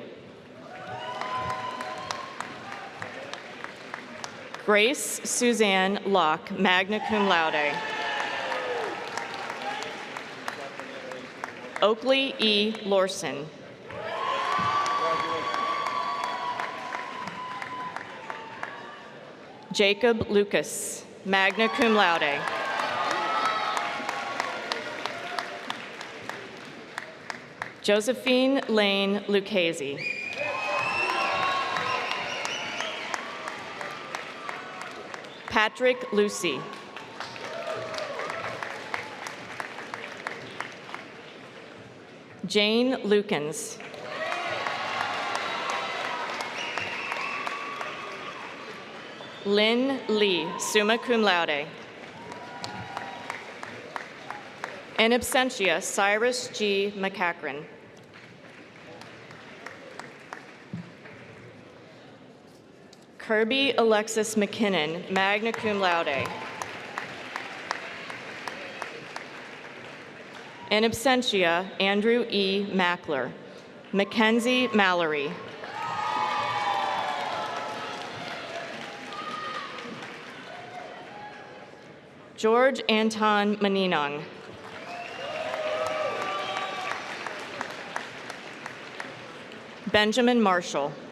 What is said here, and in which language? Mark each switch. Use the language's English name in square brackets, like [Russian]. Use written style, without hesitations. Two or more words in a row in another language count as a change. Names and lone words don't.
[English] Grace Suzanne Locke, [Latin] magna cum laude. [English] Oakley E. Lorson. Jacob Lucas, [Latin] magna cum laude. [English] Josephine Lane Lucchese. Patrick Lucy. Jane Lukens. Lynn Lee, [Latin] summa cum laude. In absentia, [English] Cyrus G. McCachran. Kirby Alexis McKinnon, [Latin] magna cum laude. In absentia, [English] Andrew E. Mackler. Mackenzie Mallory. George Anton Maninong. Benjamin Marshall.